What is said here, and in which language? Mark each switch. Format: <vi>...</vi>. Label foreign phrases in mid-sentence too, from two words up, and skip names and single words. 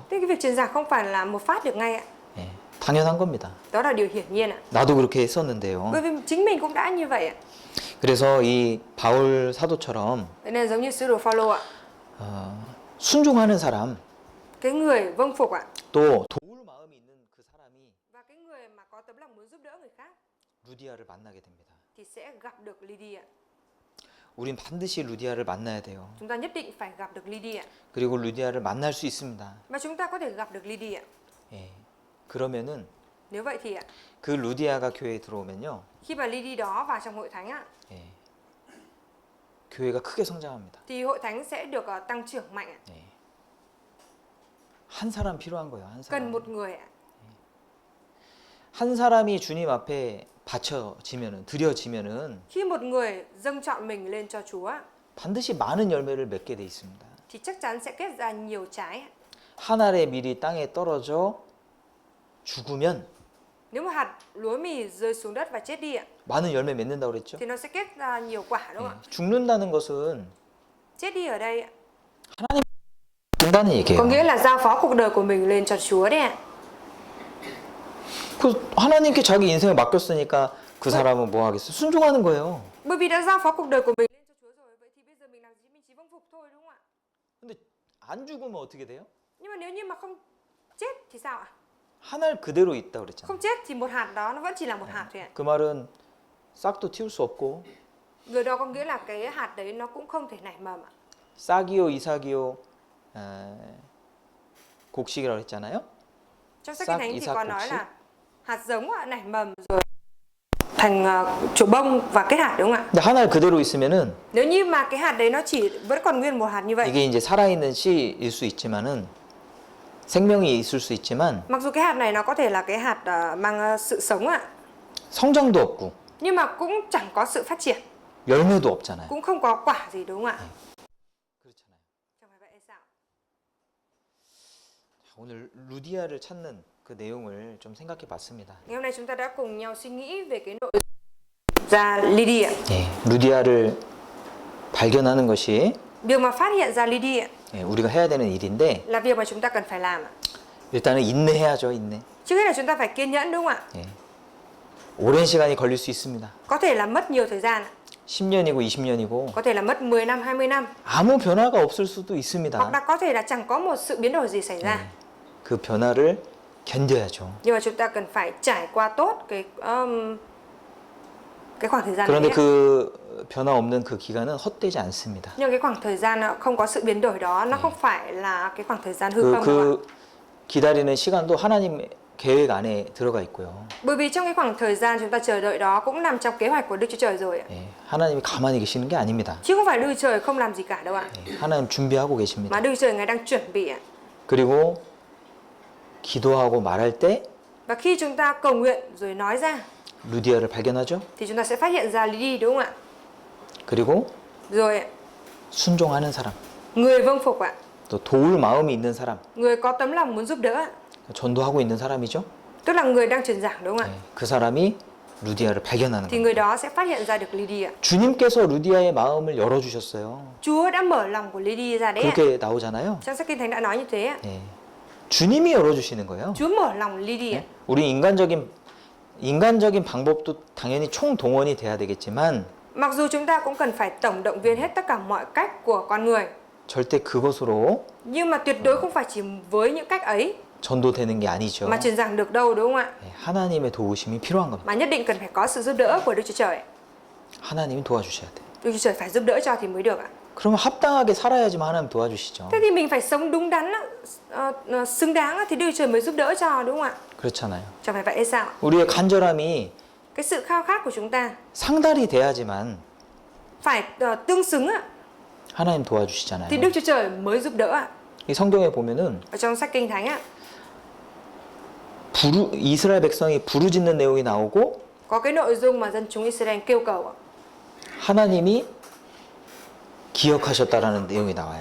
<vi>Thế cái việc truyền giảng không phải là một phát được ngay ạ.</vi> <ko>예. 당연한 겁니다.</ko> <vi>Đó là điều hiển nhiên ạ.</vi> <ko>나도 그렇게 했었는데요.</ko> <vi>Bởi vì chính mình cũng đã như vậy ạ.</vi> <ko>그래서 이 바울 사도처럼</ko> <vi>Thế nên giống như sứ đồ Phaolô ạ,</vi> <ko>순종하는 사람,</ko> <vi>cái người vâng phục ạ,</vi> <ko>또 도울 마음이 있는 그 사람이</ko> <vi>và cái người mà có tấm lòng muốn giúp đỡ người khác</vi> <ko>루디아를 만나게 됩니다.</ko> <vi>thì sẽ gặp được Lydia.</vi> <ko>우린 반드시 루디아를 만나야 돼요.</ko> <vi>Chúng ta nhất định phải gặp được Lydia.</vi> <ko>그리고 루디아를 만날 수 있습니다.</ko> <vi>Và chúng ta có thể gặp được Lydia.</vi> <ko>예. 그러면은</ko> <vi>Nếu vậy thì ạ,</vi> <ko>그 루디아가 교회에 들어오면요,</ko> <vi>khi mà Lydia đó vào trong hội thánh ạ,</vi> <ko>예. 교회가 크게 성장합니다.</ko> <vi>thì hội thánh sẽ được tăng trưởng mạnh ạ.</vi> <ko>예. 한 사람 필요한 거예요. 한</ko> <vi>Cần</vi> <ko>사람.</ko> <vi>một người ạ.</vi> <ko>한 사람이 주님 앞에 바쳐지면은, 드려지면은</ko> <vi>Khi một người dâng chọn mình lên cho Chúa</vi> <ko>반드시 많은 열매를 맺게 돼 있습니다.</ko> <vi>thì chắc chắn sẽ kết ra nhiều trái.</vi> <ko>한 알의 밀이 땅에 떨어져 죽으면</ko> <vi>Nếu mà hạt lúa mì rơi xuống đất và chết đi ạ,</vi> <ko>많은 열매 맺는다고 그랬죠?</ko> <vi>thì nó sẽ kết ra nhiều quả đúng không ạ?</vi> <ko>죽는다는 것은</ko> <vi>Chết đi ở đây ạ,</vi> <ko>죽는다는 얘기예요.</ko> <vi>có nghĩa là giao phó cuộc đời của mình lên cho Chúa đấy ạ.</vi> <ko>그 하나님께 자기 인생을 맡겼으니까 그 사람은 뭐 하겠어요? 순종하는 거예요.</ko> <vi>Bởi vì đã giao phó cuộc đời của mình lên cho Chúa rồi, vậy thì bây giờ mình làm gì? Mình chỉ vâng phục thôi đúng không ạ?</vi> <ko>근데 안 죽으면 어떻게 돼요?</ko> <vi>Nhưng mà nếu như mà không chết thì sao ạ?</vi> <ko>한 알 그대로 있다 그랬잖아요.</ko> <vi>Không chết thì một hạt đó nó vẫn chỉ là một hạt thôi ạ.</vi> <ko>그 말은 싹도 틔울 수 없고</ko> <vi>Người đó có nghĩa là cái hạt đấy nó cũng không thể nảy mầm ạ.</vi> <ko>싹이요 이삭이요 곡식이라고 했잖아요.</ko> <vi>Trong sách</vi> <ko>싹,</ko> <vi>Kinh Thánh thì</vi> <ko>isak,</ko> <vi>có nói</vi> <ko>곡식.</ko> <vi>là hạt giống ạ, nảy mầm rồi thành chỗ bông và kết hạt đúng không ạ?</vi> <ko>근데 한 알 그대로 있으면은</ko> <vi>Nếu như mà cái hạt đấy nó chỉ vẫn còn nguyên một hạt như vậy,</vi> <ko>이게 이제 살아있는 씨일 수 있지만은 생명이 있을 수 있지만</ko> <vi>mặc dù cái hạt này nó có thể là cái hạt mang sự sống ạ,</vi> <ko>성장도 없고</ko> <vi>nhưng mà cũng chẳng có sự phát triển,</vi> <ko>열매도 없잖아요.</ko> <vi>cũng không có quả gì đúng không ạ?</vi> <ko>그렇잖아요.</ko> <vi>Chẳng phải vậy hay sao?</vi> <ko>오늘 루디아를 찾는 그 내용을 좀 생각해 봤습니다.</ko> <vi>Ngày hôm nay chúng ta đã cùng nhau suy nghĩ về cái nội ra Lydia.</vi> <ko>예, 루디아를 발견하는 것이</ko> <vi>Việc mà phát hiện ra Lydia</vi> <ko>예, 우리가 해야 되는 일인데</ko> <vi>là việc mà chúng ta cần phải làm ạ.</vi> <ko>일단은 인내해야죠, 인내.</ko> <vi>Trước hết là chúng ta phải kiên nhẫn đúng không ạ?</vi> <ko>예. 오랜 시간이 걸릴 수 있습니다.</ko> <vi>Có thể là mất nhiều thời gian ạ.</vi> <ko>10년이고 20년이고</ko> <vi>Có thể là mất 10 năm, 20 năm.</vi> <ko>아무 변화가 없을 수도</ko> <vi>Hoặc</vi> <ko>있습니다.</ko> <vi>là có thể là chẳng có một sự biến đổi gì xảy ra.</vi> <ko>그 변화를 견뎌야죠.</ko> <vi>Nhưng mà chúng ta cần phải trải qua tốt cái khoảng thời gian</vi> <ko>그런데</ko> <vi>đấy.</vi> <ko>그 변화 없는 그 기간은 헛되지 않습니다.</ko> <vi>Nhưng cái khoảng thời gian không có sự biến đổi đó, nó không phải là cái khoảng thời gian hư không đâu ạ.</vi> <ko>그 기다리는 시간도 하나님 계획 안에 들어가 있고요.</ko> <vi>Bởi vì trong cái khoảng thời gian chúng ta chờ đợi đó cũng nằm trong kế hoạch của Đức Chúa Trời rồi ạ.</vi> <ko>예, 하나님이 가만히 계시는 게 아닙니다.</ko> <vi>Chứ không phải Đức Chúa Trời không làm gì cả đâu ạ.</vi> <ko>예, 하나님 준비하고 계십니다.</ko> <vi>Mà Đức Chúa Trời Ngài đang chuẩn bị ạ.</vi> <ko>그리고 기도하고 말할 때</ko> <vi>Và khi chúng ta cầu nguyện rồi nói ra</vi> <ko>루디아를 발견하죠.</ko> <vi>thì chúng ta sẽ phát hiện ra Lydia đúng không ạ?</vi> <ko>그리고</ko> <vi>Rồi</vi> <ko>순종하는 사람,</ko> <vi>người vâng phục ạ,</vi> <ko>또 도울 마음이 있는 사람,</ko> <vi>người có tấm lòng muốn giúp đỡ ạ.</vi> <ko>전도하고 있는 사람이죠.</ko> <vi>Tức là người đang truyền giảng đúng không ạ?</vi> <ko>예, 그 사람이 루디아를 발견하는</ko> <vi>Thì</vi> <ko>거예요.</ko> <vi>người đó sẽ phát hiện ra được Lydia.</vi> <ko>주님께서 루디아의 마음을 열어주셨어요.</ko> <vi>Chúa đã mở lòng của Lydia ra đấy ạ.</vi> <ko>그렇게 나오잖아요.</ko> <vi>Trong sách Kinh Thánh đã nói như thế ạ.</vi> <ko>예, 주님이 열어주시는 거예요.</ko> <vi>Chúa mở lòng Lydia.</vi> <ko>우리 인간적인 방법도 당연히 총동원이 돼야 되겠지만</ko> <vi>Mặc dù chúng ta cũng cần phải tổng động viên hết tất cả mọi cách của con người,</vi> <ko>절대 그것으로</ko> <vi>nhưng mà tuyệt đối không phải chỉ với những cách ấy</vi> <ko>전도되는 게 아니죠.</ko> <vi>mà truyền giảng được đâu đúng không ạ?</vi> <ko>예, 하나님의 도우심이 필요한 겁니다.</ko> <vi>Mà nhất định cần phải có sự giúp đỡ của Đức Chúa Trời.</vi> <ko>하나님이 도와주셔야 돼요.</ko> <vi>Đức Chúa Trời phải giúp đỡ cho thì mới được ạ.</vi> <ko>그러면 합당하게 살아야지만 하나님 도와주시죠.</ko> <vi>Thế thì mình phải sống đúng đắn, xứng đáng thì Đức Chúa Trời mới giúp đỡ cho đúng không ạ?</vi> <ko>그렇잖아요.</ko> <vi>Chẳng phải vậy hay sao?</vi> <ko>우리의 간절함이</ko> <vi>Cái sự khao khát của chúng ta</vi> <ko>상달이 돼야지만</ko> <vi>phải tương xứng ạ,</vi> <ko>하나님</ko> <vi>thì</vi> <ko>도와주시잖아요.</ko> <vi>Đức Chúa Trời mới giúp đỡ ạ.</vi> <ko>이 성경에 보면은</ko> <vi>Ở trong sách Kinh Thánh ạ,</vi> <ko>이스라엘 백성이 부르짖는 내용이 나오고</ko> <vi>có cái nội dung mà dân chúng Israel kêu cầu ạ.</vi> <ko>하나님이 기억하셨다라는 내용이 나와요.</ko>